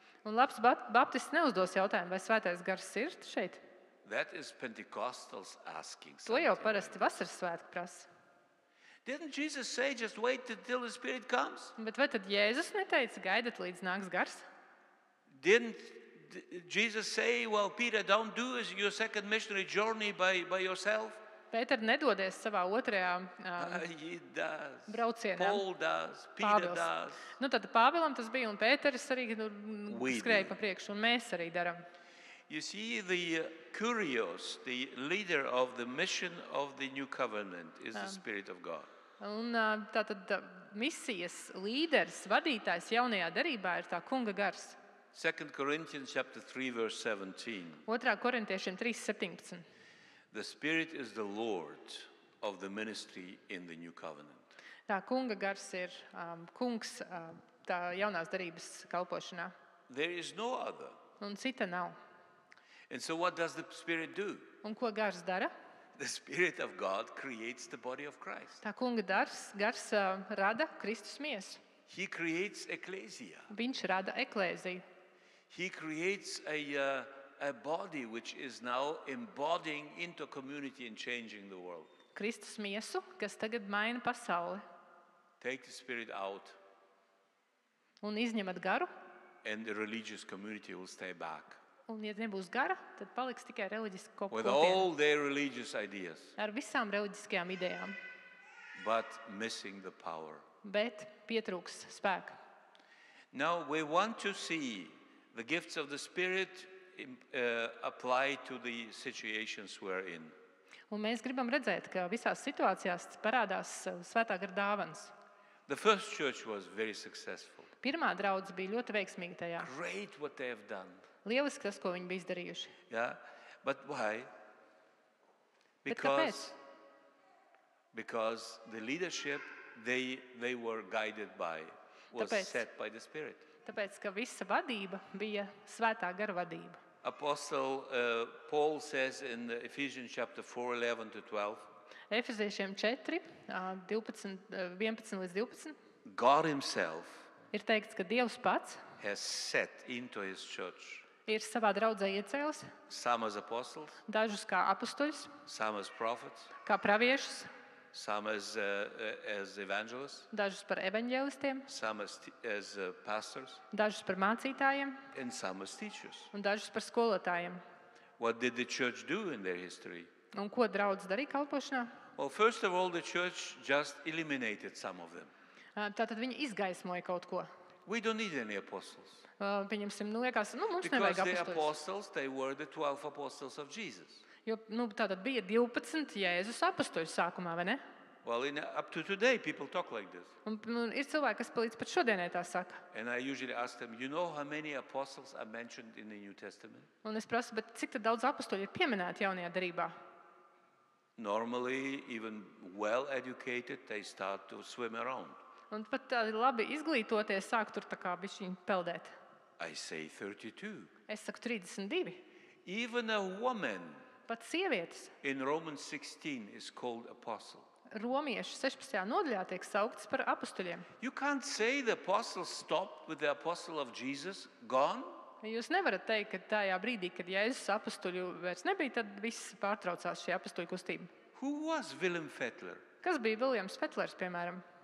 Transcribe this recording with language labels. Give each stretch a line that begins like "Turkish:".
Latvian: Un labs baptists neuzdos jautājumu, vai svētais gars ir šeit.
English: That is Pentecostals asking
Latvian: To jau
English: something.
Latvian: parasti vasaras svētki prasa.
English: Didn't Jesus say just wait until the Spirit comes?
Latvian: Bet vai tad Jēzus neteica, gaidat līdz nāks gars?
English: Didn't Jesus say, well, Peter, don't do your second missionary journey by yourself?
Latvian: Pēter nedodies savā otrajā
English: He does.
Latvian: braucienā.
English: Paul does. Peter
Latvian: Pāvils.
English: does.
Latvian: Nu, tad Pāvilam tas bija, un Pēteris arī
English: We
Latvian: skrēja
English: do.
Latvian: pa priekšu, un mēs arī darām.
English: You see, the Kurios, the leader of the mission of the new covenant, is the Spirit of God.
Latvian: Un tātad misijas līderis, vadītājs jaunajā derībā ir tā kunga gars.
English: 2 Corinthians chapter 3, verse 17.
Latvian: 2. korintiešiem 3:17.
English: The Spirit is the Lord of the ministry in the new covenant.
Latvian: Tā kunga gars ir kungs tā jaunās derības kalpošanā.
English: There is no other.
Latvian: Un cita nav.
English: And so what does the Spirit do?
Latvian: Un ko gars dara?
English: The Spirit of God creates the body of Christ.
Latvian: Tā kunga gars rada Kristus miesu.
English: He creates ecclesia.
Latvian: Viņš rada eklēziju.
English: He creates a body which is now embodying into community and changing the world.
Latvian: Kristus miesu, kas tagad maina pasauli.
English: Take the Spirit out
Latvian: Un izņemat garu,
English: and the religious community will stay back
Latvian: un ja nebūs gara, tad paliks tikai reliģiska
English: with
Latvian: kopiena.
English: all their religious ideas,
Latvian: Ar visām reliģiskajām idejām,
English: but missing the power.
Latvian: bet pietrūks spēka.
English: Now we want to see the gifts of the Spirit apply to the situations we're in.
Latvian: Un mēs gribam redzēt, ka visās situācijās parādās svētā gara dāvanas.
English: The first church was very successful.
Latvian: Pirmā draudze bija ļoti veiksmīga tajā.
English: Great what they have done.
Latvian: Lieliski tas, ko viņi bija izdarījuši.
English: Yeah, but why?
Latvian: Bet
English: Because because the leadership they were guided by was set by the Spirit.
Latvian: Tāpēc, ka visa vadība bija svētā gara vadība.
English: Apostle Paul says in Ephesians chapter 4, 11 to 12,
Latvian: Efeziešiem 4, 11 līdz 12,
English: God himself
Latvian: ir teikts, ka Dievs pats
English: has set into his church
Latvian: ir savā draudzē iecēlis
English: some as apostles,
Latvian: dažus kā apustuļus,
English: some as prophets,
Latvian: kā praviešus,
English: some as evangelists,
Latvian: dažus par evaņģēlistiem,
English: some as pastors,
Latvian: dažus par mācītājiem
English: and some as teachers.
Latvian: un dažus par skolotājiem.
English: What did the church do in their history?
Latvian: Un ko draudz darīja kalpošanā?
English: Well, first of all, the church just eliminated some of them.
Latvian: Tātad viņi izgaismoja kaut ko.
English: We don't need any apostles.
Latvian: Pieņemsim, liekas, mums
English: Because
Latvian: nevajag
English: the
Latvian: apustuļus.
English: apostles, they were the 12 apostles of Jesus.
Latvian: Jo tātad bija 12 Jēzus apustuļu sākumā, vai ne?
English: Well, up to today, people talk like this.
Latvian: Un ir cilvēki, kas līdz pat šodienai tā saka.
English: And I usually ask them, you know how many apostles are mentioned in the New Testament?
Latvian: Un es prasu, bet cik tad daudz apustuļu ir pieminēti jaunajā derībā?
English: Normally, even well-educated, they start to swim around.
Latvian: Un pat tādi labi izglītoties sāk tur tā kā bišķiņ peldēt.
English: I say 32.
Latvian: Es saku 32.
English: Even a woman
Latvian: Pat sievietes
English: in Romans 16 is called apostle.
Latvian: romiešu 16. nodaļā tiek sauktas par apustuļiem.
English: You can't say the apostles stopped with the apostle of Jesus, gone.
Latvian: Jūs nevarat teikt, ka tajā brīdī, kad Jēzus apustuļu vairs nebija, tad viss pārtraucās šī apustuļu kustība.
English: Who was Willem Fettler?
Latvian: Kas bija Viljams Fetlers, piemēram?